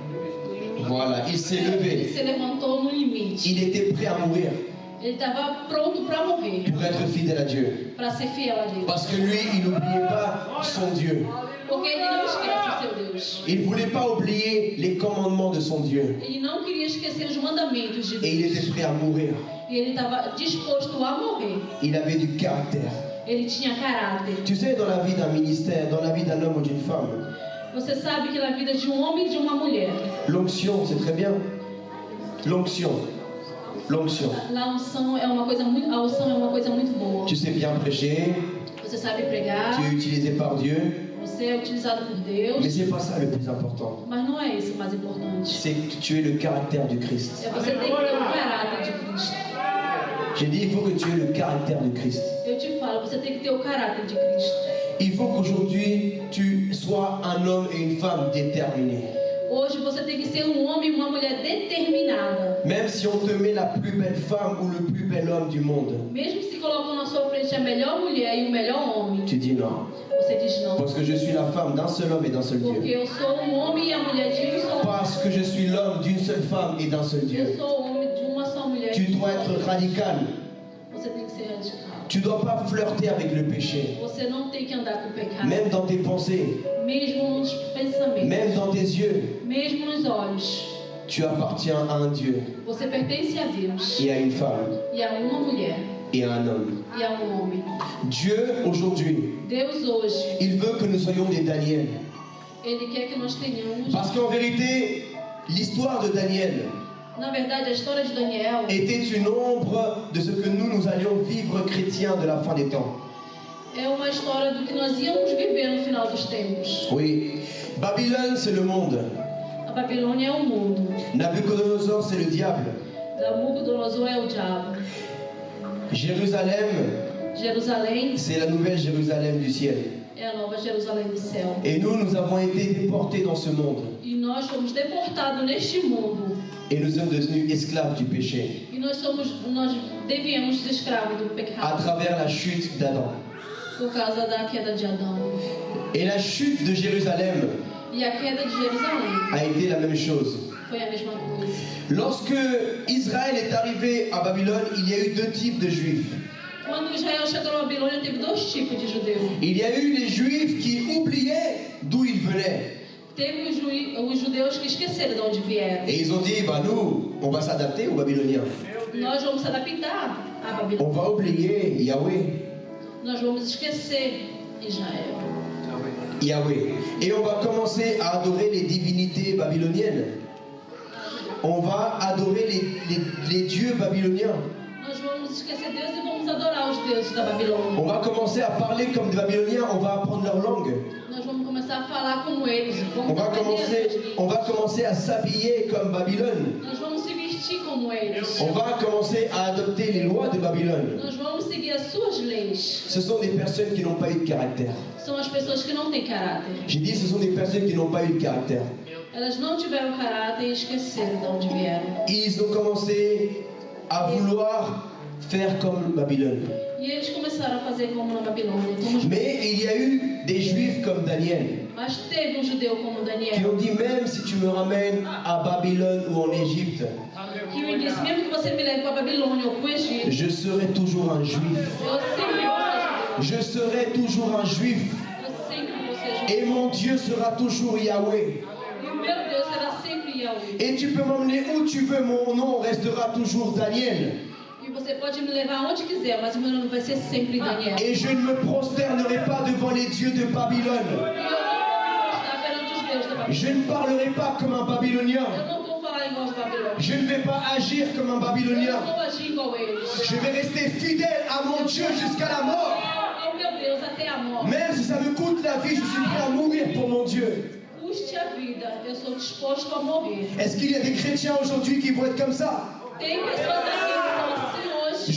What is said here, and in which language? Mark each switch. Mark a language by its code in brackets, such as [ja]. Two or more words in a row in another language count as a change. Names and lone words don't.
[fr] Voilà, il s'est [pt] Ele [fr] levé. [pt] se levantou no limite. [fr] Il était prêt à mourir [pt] Ele estava pronto para morrer, [fr] pour être fidèle à Dieu. [pt] para ser fiel a Deus. [fr] Parce que lui, il n'oubliait pas son Dieu. [pt] Porque ele não esquece o seu Deus. [fr] Il ne voulait pas oublier les commandements de son Dieu. [pt] Ele não queria esquecer os mandamentos de [fr] Et il était [pt] Deus. [fr] prêt à mourir. [pt] E ele estava disposto a morrer. [fr] Il avait du caractère. [pt] Ele tinha caráter. [fr] Tu sais, dans la vie d'un ministère, dans la vie d'un homme ou d'une femme, [pt] Você sabe que na vida de homem e de uma mulher, [fr] l'onction, c'est très bien. L'onction. L'onction. [pt] a unção é uma coisa muito boa. [fr] Tu sais bien prêcher, [pt] Você sabe pregar, [fr] tu es utilisé par Dieu, [pt] você é utilizado por [fr] mais [pt] Deus, [fr] c'est pas ça le plus important. [pt] mas não é isso o mais importante. [fr] C'est que tu aies le caractère du Christ. [pt] É você ter que ter o caráter de Cristo. [fr] J'ai dit, il faut que tu aies le caractère du Christ. [pt] Eu te falo, você tem que ter o caráter de Cristo. [fr] Il faut qu'aujourd'hui, tu sois un homme et une femme déterminés. [pt] Hoje você tem que ser um homem e uma mulher determinada. [fr] Même si on te met la plus belle femme ou le plus bel homme du monde, [pt] Mesmo se colocam na sua frente a melhor mulher e o melhor homem, [fr] tu dis non. [pt] você diz não. [fr] Parce que je suis la femme d'un seul homme et d'un seul [pt] Porque [fr] Dieu. [pt] eu sou um homem e a mulher de um só homem. [fr] Parce que je suis l'homme d'une seule femme et d'un seul [pt] Eu [fr] Dieu. [pt] sou o homem de uma só mulher. [fr] Tu dois être radical. [pt] Você tem que ser radical. [fr] Tu ne dois pas flirter avec le péché. [pt] Você não tem que andar com o pecado. [fr] Même dans tes pensées, [pt] Mesmo nos pensamentos. [fr] même dans tes yeux, [pt] Mesmo nos olhos. [fr] tu appartiens à un Dieu [pt] Você pertence a Deus. [fr] et à une femme [pt] E a uma mulher. [fr] et à un homme. [pt] E a um homem. [fr] Dieu, aujourd'hui, [pt] Deus hoje, [fr] il veut que nous soyons des Daniel. [pt] Ele quer que nós tenhamos. [fr] Parce qu'en vérité, l'histoire de Daniel [pt] Na verdade, a história de Daniel [fr] était une ombre de ce que nous allions vivre chrétiens de la fin des temps. [pt] é uma história do que nós íamos viver no final dos tempos. [fr] Oui, Babylone, c'est le monde. [pt] A Babilônia é o mundo. [fr] Nabucodonosor, c'est le diable. [pt] Nabucodonosor é o diabo. [fr] Jérusalem, [pt] Jerusalém [fr] c'est la nouvelle Jérusalem du ciel. [pt] é a nova Jerusalém do céu. [fr] Et nous avons été déportés dans ce monde. [pt] E nós fomos deportados neste mundo. [fr] Et nous sommes devenus esclaves du péché. [pt] E nós devíamos ser escravos do [fr] À [pt] pecado. [fr] travers la chute d'Adam. [pt] Por causa da queda de Adão. [fr] Et la chute de Jérusalem [pt] E a queda de Jerusalém [fr] a été la même chose. [pt] foi a mesma coisa. [fr] Lorsque Israël est arrivé à Babylone, il y a eu deux types de juifs. [pt] Quando Israel chegou na Babilônia, teve dois tipos de judeus. [fr] Il y a eu les juifs qui oubliaient d'où ils venaient. [pt] Teve os judeus que esqueceram de onde vieram. [fr] Et ils ont dit, bah nous, on va s'adapter aux Babyloniens. [pt] Nós vamos se adaptar à Babilônia. [fr] On va oublier Yahweh. [pt] Nós vamos esquecer Israel. [fr] Yahweh. Et on va commencer à adorer les divinités babyloniennes. On va adorer les dieux babyloniens. [pt] Nós vamos esquecer Deus e vamos adorar os deuses da Babilônia. [fr] On va commencer à parler comme des Babyloniens, on va apprendre leur langue. [pt] Nós vamos começar a falar como eles. [fr] On [pt] Vamos [fr] va [pt] aprender as línguas. [fr] commencer à s'habiller comme Babylone. [pt] Nós vamos se vestir como eles. [fr] On va commencer à adopter les lois de Babylone. [pt] Nós vamos seguir as suas leis. [fr] Ce sont des personnes qui n'ont pas eu de caractère. [pt] São as pessoas que não têm caráter. [fr] J'ai dit ce sont des personnes qui n'ont pas eu de caractère. [pt] Elas não tiveram caráter e esqueceram de onde vieram. [fr] Ils ont commencé à vouloir faire comme Babylone. [pt] E eles começaram a fazer como na Babilônia. Como os... [fr] Mais il y a eu des juifs comme Daniel. [pt] Mas teve um judeu como [fr] qui [pt] Daniel, [fr] ont dit même si tu me ramènes à Babylone ou en Égypte, [pt] que me disse, mesmo que você me leve para a Babilônia ou para o Egito, [fr] je serai toujours un juif. [pt] eu sempre vou ser judeu. [fr] Je serai toujours un juif. [pt] Eu sempre vou ser judeu. [fr] Et mon Dieu sera toujours Yahweh. [pt] E o meu Deus será sempre Yahweh. [fr] Et tu peux m'emmener où tu veux, mon nom restera toujours Daniel. [pt] E você pode me levar aonde quiser, mas o meu nome vai ser sempre Daniel. [fr] Et je ne me prosternerai pas devant les dieux de Babylone. [pt] E eu não vou estar perante os deuses da Babilônia. [fr] Je ne parlerai pas comme un Babylonien. [pt] Eu não vou falar igual os babilônios. [fr] Je ne vais pas agir comme un [pt] Eu [fr] Babylonien. [pt] não vou agir igual eles. [fr] Je vais rester fidèle à mon Dieu jusqu'à la mort. [pt] Ao meu Deus até a morte. [fr] Même si ça me coûte la vie, je suis prêt à mourir pour mon Dieu. [pt] Custe a vida, eu sou disposto a morrer. [fr] Est-ce qu'il y a des chrétiens aujourd'hui qui vont être comme ça? [pt] Tem pessoas aqui que são assim hoje,